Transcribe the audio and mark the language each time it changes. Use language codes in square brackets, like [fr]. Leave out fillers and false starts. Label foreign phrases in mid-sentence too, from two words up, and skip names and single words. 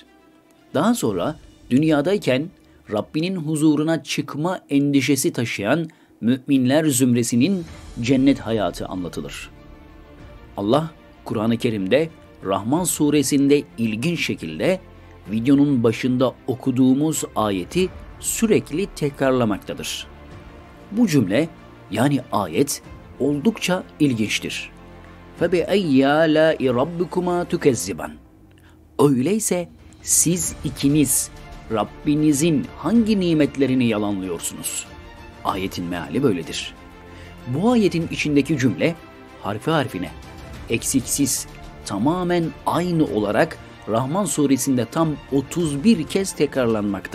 [tr] Daha sonra dünyadayken Rabbinin huzuruna çıkma endişesi taşıyan müminler zümresinin cennet hayatı anlatılır. Allah Kur'an-ı Kerim'de Rahman suresinde ilginç şekilde videonun başında okuduğumuz ayeti sürekli tekrarlamaktadır. Bu cümle yani ayet oldukça ilginçtir. [ar] فَبِأَيِّ آلَاءِ رَبِّكُمَا تُكَذِّبَانِ. [tr] Öyleyse siz ikiniz Rabbinizin hangi nimetlerini yalanlıyorsunuz? Ayetin meali böyledir. Bu ayetin içindeki cümle harfi harfine, eksiksiz, tamamen aynı olarak Rahman suresinde tam 31 kez tekrarlanmakta.